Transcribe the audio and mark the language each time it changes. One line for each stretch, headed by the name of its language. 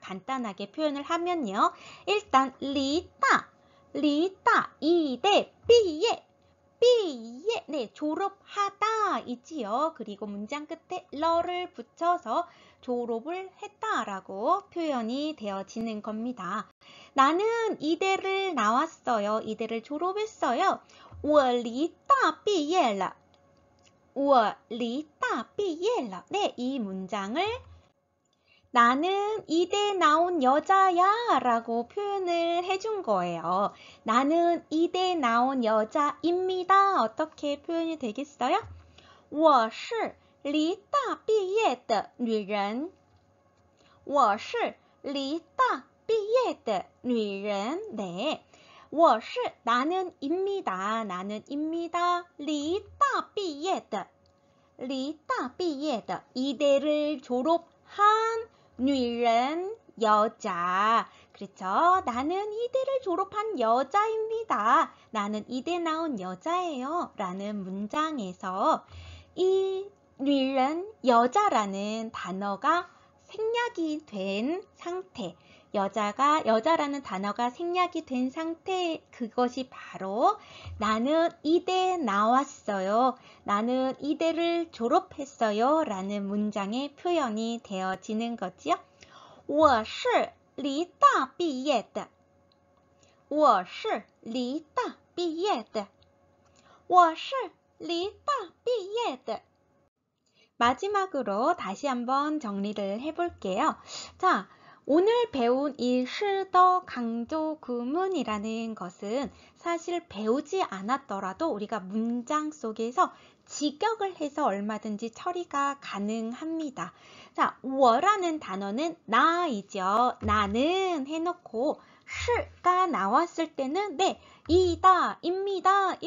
Korean: 간단하게 표현을 하면요. 일단 离大 이대 毕业 네, 졸업하다 이지요. 그리고 문장 끝에 러를 붙여서 졸업을 했다라고 표현이 되어지는 겁니다. 나는 이대를 나왔어요. 이대를 졸업했어요.
Chinese: 我离大毕业了我离大毕业了
Korean: 네, 이 문장을 나는 이대 나온 여자야 라고 표현을 해준 거예요. 나는 이대 나온 여자입니다. 어떻게 표현이 되겠어요?
Chinese: 我是离大毕业的女人。我是离大毕业的女人.네.
Korean: 我是 나는입니다. 나는입니다.
Chinese: 离大毕业的离大毕业的
Korean: 이대를 졸업한 女人 여자. 그렇죠? 나는 이대를 졸업한 여자입니다. 나는 이대 나온 여자예요. 라는 문장에서 이 女人 여자라는 단어가 생략이 된 상태, 여자라는 단어가 생략이 된 상태, 그것이 바로 나는 이대 나왔어요, 나는 이대를 졸업했어요 라는 문장의 표현이 되어지는 거지요.
Chinese: 我是离大毕业的我是离大毕业的我是离大毕业的
Korean: 마지막으로 다시 한번 정리를 해볼게요. 자, 오늘 배운 이 시더 강조 구문이라는 것은 사실 배우지 않았더라도 우리가 문장 속에서 직역을 해서 얼마든지 처리가 가능합니다. 자, 我라는 단어는 나이죠. 나는 해놓고 시가 나왔을 때는 네, 이다, 입니다.